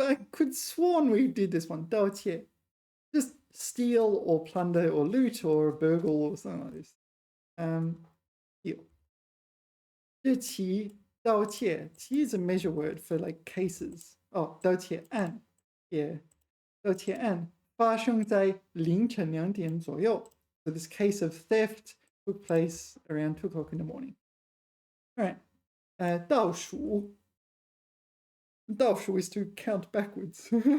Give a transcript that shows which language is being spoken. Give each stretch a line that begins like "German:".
English: I could sworn we did this one. 盗窃.Just steal or plunder or loot or burgle or something like this. Steal.
Chinese: 日期盗窃.
English: 期 is a measure word for like cases. Oh, 盗窃案.Yeah.
Chinese: 盗窃案发生在凌晨2点左右.
English: So this case of theft took place around 2 o'clock in the morning. All right. 倒数. 倒数 is to count backwards.